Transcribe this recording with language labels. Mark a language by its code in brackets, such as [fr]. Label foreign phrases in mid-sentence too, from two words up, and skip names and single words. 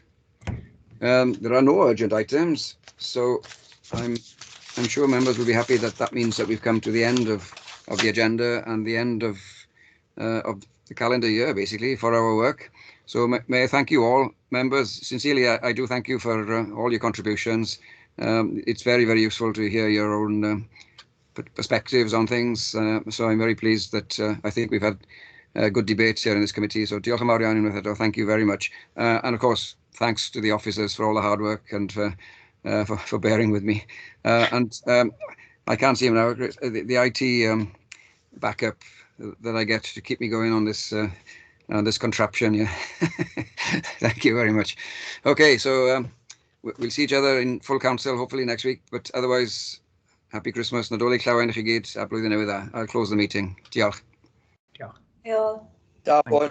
[en] There are no urgent items, so I'm sure members will be happy that means that we've come to the end of the agenda and the end of the calendar year, basically, for our work. So may I thank you all, members. Sincerely, I do thank you for all your contributions. It's very, very useful to hear your own perspectives on things. So I'm very pleased that I think we've had good debates here in this committee. [cy] So diolch yn fawr iawn unwaith eto. [en] Thank you very much. And of course, thanks to the officers for all the hard work and for bearing with me. I can't see him now. The IT backup that I get to keep me going on this contraption. Yeah. Thank you very much. Okay, so we'll see each other in full council hopefully next week. But otherwise, happy Christmas. [cy] Nadolig llawen i chi gyd a blwyddyn newydd dda. [en] I'll close the meeting. [cy] Diolch. Diolch. Diolch. Talbot.